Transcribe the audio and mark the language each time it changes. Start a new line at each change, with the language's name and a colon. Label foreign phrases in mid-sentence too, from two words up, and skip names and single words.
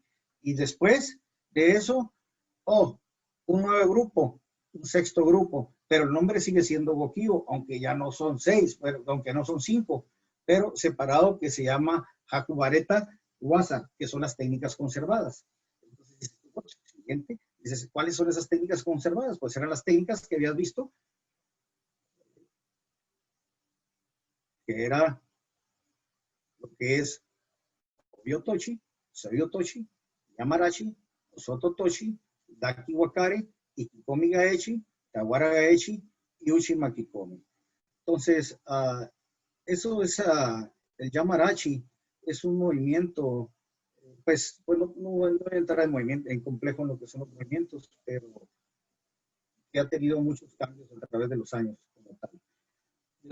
Spanish: Y después de eso, un nuevo grupo, un sexto grupo, pero el nombre sigue siendo Gokyo, aunque ya no son 6, aunque no son 5, pero separado que se llama Hakubareta Wasa, que son las técnicas conservadas. Entonces, siguiente, dices, ¿cuáles son esas técnicas conservadas? Pues eran las técnicas que habías visto, que era lo que es Obyotoshi, Sabyotoshi, Yamarashi, Sototoshi, Daki Wakare, Ikikomi Gaechi, Tawara Gaechi y Uchi Makikomi. Entonces, eso es el Yamarashi, es un movimiento, pues no voy a entrar en complejo en lo que son los movimientos, pero que ha tenido muchos cambios a través de los años como tal.